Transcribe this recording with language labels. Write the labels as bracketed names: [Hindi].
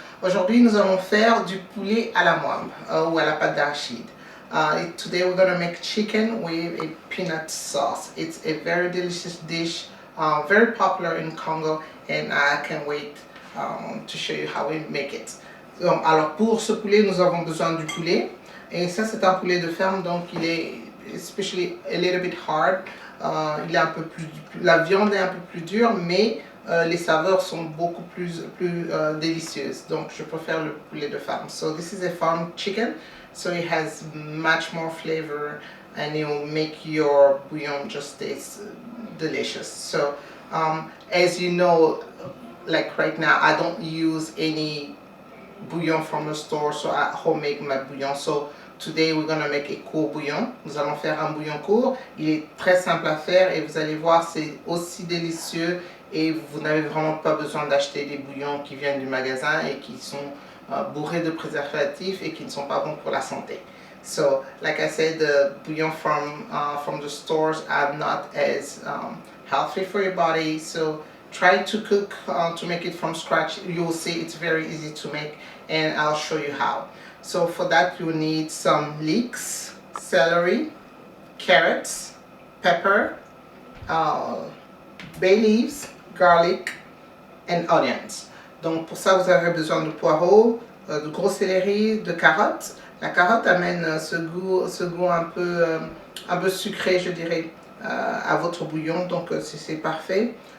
[French] Aujourd'hui nous allons faire du poulet à la mwamba ou à la pâte d'arachide. [English] Today we're going to make chicken with a peanut sauce. It's a very delicious dish, very popular in Congo, and I can't wait to show you how we make it. [French] Alors pour ce poulet nous avons besoin du poulet, et ça c'est un poulet de ferme, donc il est [English] especially a little bit hard. [French] Il est un peu plus, la viande est un peu plus dure, mais les saveurs sont beaucoup plus délicieuses. Donc je préfère le poulet de farm. [English] So this is a farm chicken, so it has much more flavor and it will make your bouillon just taste delicious. So as you know, like right now, I don't use any bouillon from the store, so I homemade my bouillon. So today we're gonna make a court bouillon. [French] Nous allons faire un bouillon court. Il est très simple à faire et vous allez voir, c'est aussi délicieux et vous n'avez vraiment pas besoin d'acheter des bouillons qui viennent du magasin et qui sont bourrés de préservatifs et qui ne sont pas bons pour la santé. [English] So, like I said, the bouillon from the stores are not as healthy for your body. So try to cook to make it from scratch. You will see it's very easy to make, and I'll show you how. So for that you need some leeks, celery, carrots, pepper, bay leaves, garlic and onions. [French] Donc pour ça vous avez besoin de poireaux, de gros céleri, de carottes. La carotte amène ce goût un peu sucré, je dirais, à votre bouillon, donc c'est parfait.